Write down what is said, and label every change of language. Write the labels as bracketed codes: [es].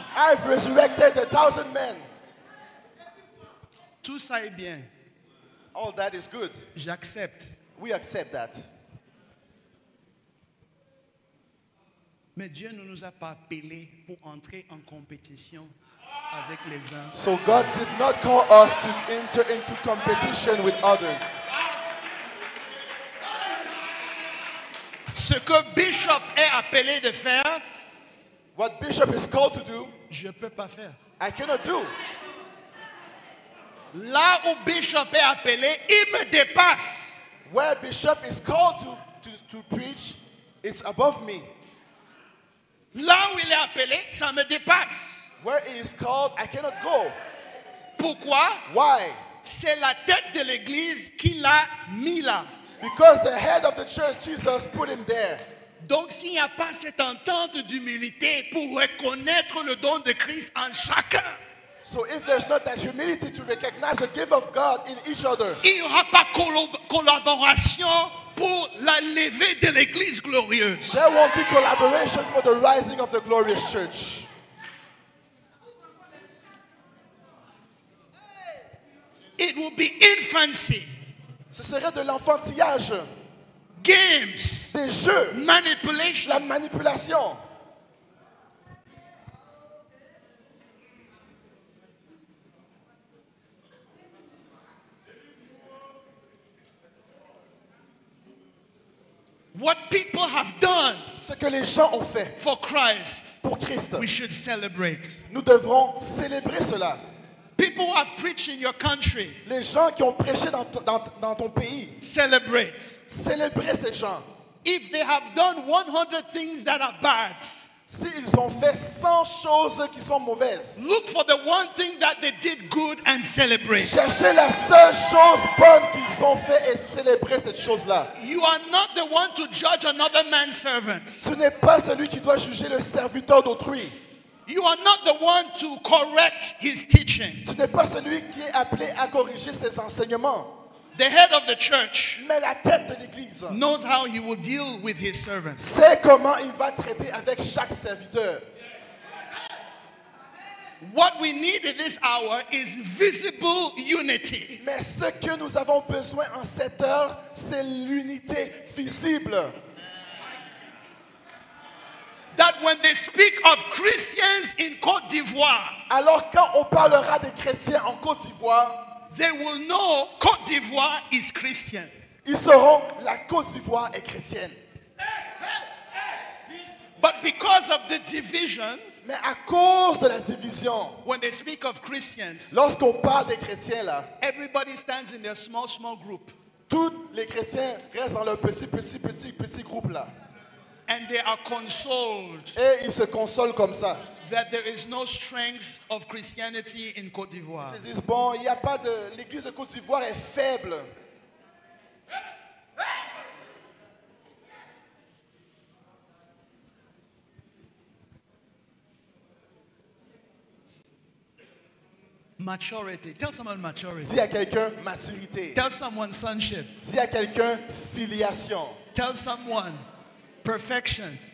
[en] I've resurrected 1,000 men. [fr] Tout ça est bien. [en] All that is good. [fr] J'accepte. [en] We accept that. [fr] Mais Dieu ne nous a pas appelés pour entrer en compétition avec les uns. [en] So God did not call us to enter into competition with others. [fr] Ce que Bishop est appelé de faire, [en] What Bishop is called to do, [fr] je ne peux pas faire. [en] I cannot do. [fr] Là où Bishop est appelé, il me dépasse. [en] Where Bishop is called to preach, it's above me. [fr] Là où il est appelé, ça me dépasse. [en] Where he is called, I cannot go. [fr] Pourquoi? [en] Why? [fr] C'est la tête de l'église qui l'a mis là. [en] Because the head of the church, Jesus, put him there. [fr] Donc s'il n'y a pas cette entente d'humilité pour reconnaître le don de Christ en chacun, [en] So if there's not that humility to recognize the gift of God in each other, [fr] il n'y aura pas collaboration pour la levée de l'église glorieuse. [en] there won't be collaboration for the rising of the glorious church. It will be infancy, [fr] Ce serait de l'enfantillage, [en] games, [fr] des jeux, [en] manipulation. [fr] la manipulation. [en] What people have done [fr] Ce que les gens ont fait [en] for Christ, [fr] pour Christ, [en] we should celebrate. [fr] nous devrons célébrer cela. [en] People who have preached in your country, [fr] Les gens qui ont prêché dans ton pays, [en] celebrate. [fr] célébrez ces gens. [en] If they have done 100 things that are bad, [fr] S'ils ont fait 100 choses qui sont mauvaises, [en] look for the one thing that they did good and celebrate. [fr] cherchez la seule chose bonne qu'ils ont fait et célébrez cette chose-là. [en] You are not the one to judge another man's servant. [fr] Tu n'es pas celui qui doit juger le serviteur d'autrui. [en] You are not the one to correct his teaching. [fr] Tu n'es pas celui qui est appelé à corriger ses enseignements. [en] The head of the church [fr] Mais la tête de l'Église [en] knows how he will deal with his servants. [fr] sait comment il va traiter avec chaque serviteur. [en] What we need in this hour is visible unity. [fr] Mais ce que nous avons besoin en cette heure, c'est l'unité visible. [en] That when they speak of Christians in Côte d'Ivoire, [fr] Alors quand on parlera des chrétiens en Côte d'Ivoire, [en] they will know Côte d'Ivoire is Christian. [fr] ils sauront la Côte d'Ivoire est chrétienne. [en] But because of the division, [fr] Mais à cause de la division, [en] when they speak of Christians, [fr] lorsqu'on parle des chrétiens là, [en] everybody stands in their small group [fr] tous les chrétiens restent dans leur petit groupe là. [en] and they are consoled [fr] Et ils se consolent comme ça. [en] that there is no strength of Christianity in Côte d'Ivoire. [fr] Ils se disent, bon, il n'y a pas de... L'église de Côte d'Ivoire est faible. [en] Maturity. Tell someone maturity. [fr] Dis à quelqu'un maturité. [en] Tell someone sonship. [fr] Dis à quelqu'un filiation. [en] Tell someone perfection.